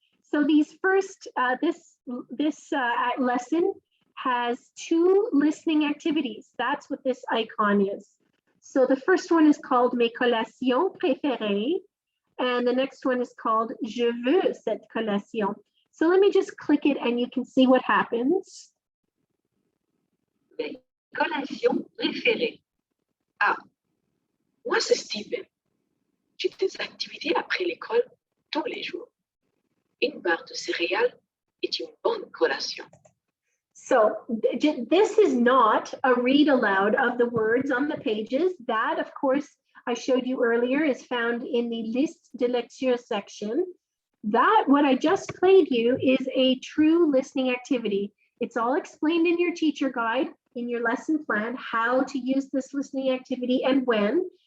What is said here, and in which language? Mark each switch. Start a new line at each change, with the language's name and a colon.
English: So these first, this lesson has 2 listening activities. That's what this icon is. So the first one is called Mes collations préférées, and the next one is called Je veux cette collation. So let me just click it and you can see what happens.
French: Mes collations préférées. Ah, moi c'est Steven. J'ai des activités après l'école tous les jours. Une barre de céréales est une bonne collation.
English: So this is not a read aloud of the words on the pages. That, of course, I showed you earlier is found in the liste de lecture section. That, what I just played you, is a true listening activity. It's all explained in your teacher guide, in your lesson plan, how to use this listening activity and when.